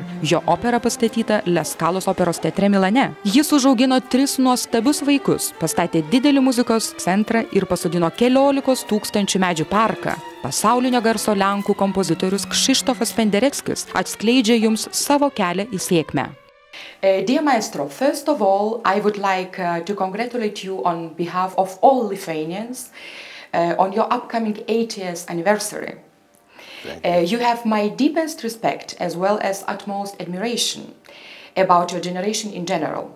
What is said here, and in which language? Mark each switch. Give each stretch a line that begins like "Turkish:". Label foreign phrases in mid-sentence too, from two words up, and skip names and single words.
Lithuanian: Jo opera pastatyta Leskalos operos teatre Milane. Jis užaugino 3 nuostabius vaikus, pastatė didelį muzikos centrą ir pasodino 14 000 medžių parką. Pasaulinio garso lenkų kompozitorius Krzysztofas Pendereckis atskleidžia jums savo kelią į sėkmę.
English: Dear Maestro, first of all, I would like to congratulate you on behalf of all Lithuanians on your upcoming 80th anniversary. You have my deepest respect as well as utmost admiration about your generation in general.